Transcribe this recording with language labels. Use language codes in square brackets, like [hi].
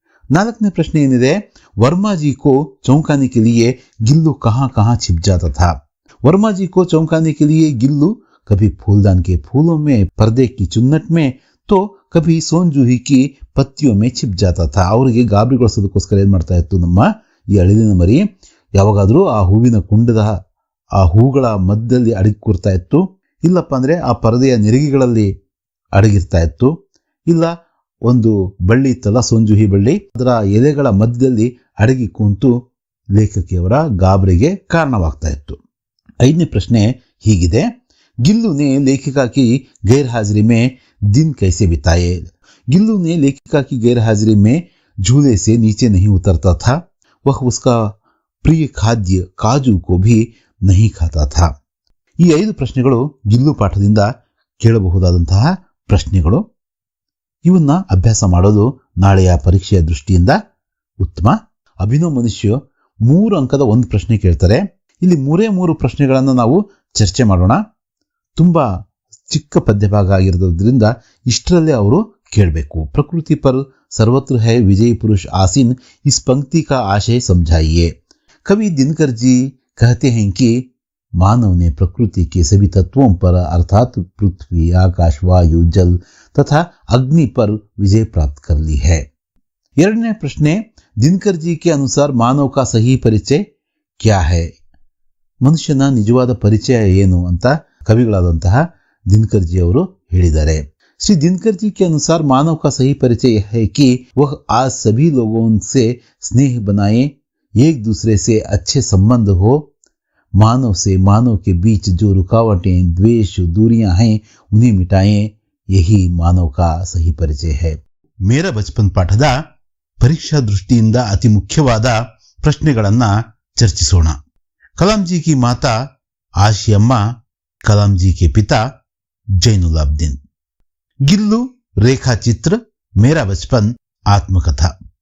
[kn] नालकने प्रश्न ಏನಿದೆ, [hi] वर्मा जी को चौंकाने के लिए गिल्लू कहां कहां छिप जाता था. वर्मा जी को चौंकाने के लिए गिल्लू कभी फूलदान के फूलों में, पर्दे की चुन्नट में, तो कभी सोन जूही की पत्तियों में छिप जाता था. [kn] ಅವರಿಗೆ ಗಾಬರಿಗೊಳಿಸೋದಕ್ಕೋಸ್ಕರ ಏನ್ ಮಾಡ್ತಾ ಇತ್ತು ನಮ್ಮ ಈ ಅಳಿಲಿನ ಮರಿ, ಯಾವಾಗಾದ್ರೂ ಆ ಹೂವಿನ ಕುಂಡದ ಆ ಹೂಗಳ ಮಧ್ಯದಲ್ಲಿ ಅಡಗಿ ಕೂರ್ತಾ ಇತ್ತು, ಇಲ್ಲಪ್ಪ ಅಂದ್ರೆ ಆ ಪರದೆಯ ನೆರಿಗೆಗಳಲ್ಲಿ ಅಡಗಿರ್ತಾ ಇತ್ತು, ಇಲ್ಲ ಒಂದು ಬಳ್ಳಿ ಇತ್ತಲ್ಲ ಸೋಂಜುಹಿ ಬಳ್ಳಿ, ಅದರ ಎಲೆಗಳ ಮಧ್ಯದಲ್ಲಿ ಅಡಗಿ ಕೂತು ಲೇಖಕಿಯವರ ಗಾಬರಿಗೆ ಕಾರಣವಾಗ್ತಾ ಇತ್ತು. 5ನೇ ಪ್ರಶ್ನೆ ಹೀಗಿದೆ, गिल्लू ने लेखिका की गैरहाजिरी में दिन कैसे बिताए. [hi] गिल्लू ने लेखिका की गैरहाजिरी में झूले से नीचे नहीं उतरता था. वह उसका प्रिय खाद्य काजू को भी नहीं खाता था. [kn] ಈ 5 ಪ್ರಶ್ನೆಗಳು ಗಿಲ್ಲು ಪಾಠದಿಂದ ಕೇಳಬಹುದಾದಂತಹ ಪ್ರಶ್ನೆಗಳು. ಇವನ್ನ ಅಭ್ಯಾಸ ಮಾಡೋದು ನಾಳೆಯ ಪರೀಕ್ಷೆಯ ದೃಷ್ಟಿಯಿಂದ ಉತ್ತಮ. ಅಭಿನವ್ ಮನುಷ್ಯ 3 ಅಂಕದ ಒಂದು ಪ್ರಶ್ನೆ ಕೇಳ್ತಾರೆ. ಇಲ್ಲಿ 3 ಪ್ರಶ್ನೆಗಳನ್ನು ನಾವು ಚರ್ಚೆ ಮಾಡೋಣ. ತುಂಬಾ ಚಿಕ್ಕ ಪದ್ಯ ಭಾಗ ಆಗಿರೋದ್ರಿಂದ ಇಷ್ಟರಲ್ಲೇ ಅವರು ಕೇಳಬೇಕು. [hi] ಪ್ರಕೃತಿ पर सर्वत्र है विजयी पुरुष आसीन, इस पंक्ति का आशय समझाइए. कवि दिनकर जी कहते हैं कि मानव ने प्रकृति के सभी तत्वों पर अर्थात पृथ्वी, आकाश, वायु, जल तथा अग्नि पर विजय प्राप्त कर ली है. [kn] 2ನೇ ಪ್ರಶ್ನೆ, [hi] ದಿನಕರ್ ಜಿ के अनुसार मानव का सही परिचय क्या है. [kn] ಮನುಷ್ಯನ ನಿಜವಾದ ಪರಿಚಯ ಏನು ಅಂತ ಕವಿಗಳಾದಂತಹ ದಿನಕರ್ ಜಿ ಅವರು ಹೇಳಿದ್ದಾರೆ. [hi] श्री दिनकर जी के अनुसार मानव का सही परिचय है कि वह आज सभी लोगों से स्नेह बनाए, एक दूसरे से अच्छे संबंध हो, मानव से मानव के बीच जो रुकावटें, द्वेष, दूरियां हैं उन्हें मिटाएं. यही मानव का सही परिचय है. [kn] ಮೇರಾ ಬಚಪನ್ ಪಾಠದ ಪರೀಕ್ಷಾ ದೃಷ್ಟಿಯಿಂದ ಅತಿ ಮುಖ್ಯವಾದ ಪ್ರಶ್ನೆಗಳನ್ನ ಚರ್ಚಿಸೋಣ. [hi] ಕಲಾಂ ಜಿ ಕಿ ಮಾತಾ ಆಶಿಯಮ್ಮ, कलाम जी के पिता जैनुलाब्दीन. गिल्लू रेखा चित्र, मेरा बचपन आत्मकथा.